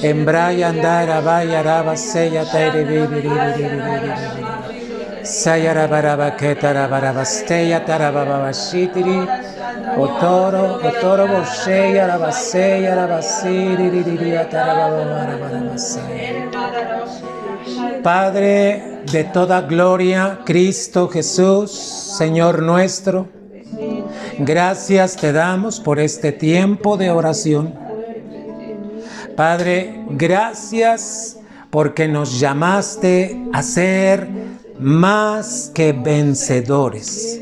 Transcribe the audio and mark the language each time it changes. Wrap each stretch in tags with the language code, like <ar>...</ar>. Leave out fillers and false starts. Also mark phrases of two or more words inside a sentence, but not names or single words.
<es>Embraya andara vaya raba seya taire sayara baraba ketara baraba steya tarababa shitiri otoro bosheya raba seya raba siri tarababa baraba seya. Padre de toda gloria, Cristo Jesús, Señor nuestro, gracias te damos por este tiempo de oración. Padre, gracias porque nos llamaste a ser más que vencedores.</es>